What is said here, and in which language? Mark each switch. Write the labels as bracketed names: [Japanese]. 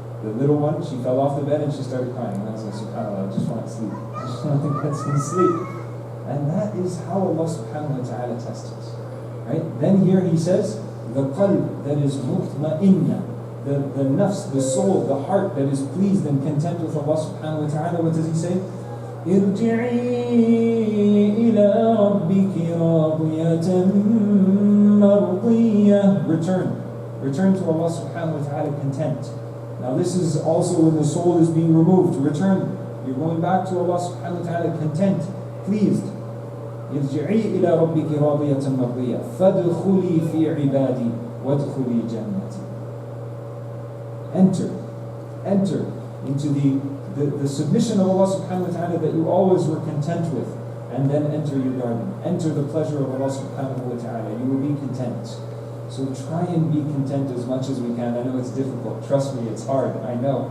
[English] The little one, she fell off the bed and she started crying. And I was like, subhanAllah, I just want to sleep. I just want to get some sleep. And that is how Allah subhanahu wa ta'ala tests us. Right? Then here he says, the qalb that is mutma'inna, the nafs, the soul, the heart that is pleased and content with Allah subhanahu wa ta'ala. What does he say? [Arabic] ارجعي إلى ربك راضية مرضية. [English] Return to Allah subhanahu wa ta'ala content. Now this is also when the soul is being removed. Return. You're going back to Allah subhanahu wa ta'ala content, pleased. [Arabic] ارجعي إلى ربك راضية مرضية فادخلي في عبادي وادخلي جنتي. [English] Enter into the submission of Allah subhanahu wa ta'ala that you always were content with, and then enter your garden. Enter the pleasure of Allah subhanahu wa ta'ala. You will be content. So try and be content as much as we can. I know it's difficult. Trust me, it's hard. I know.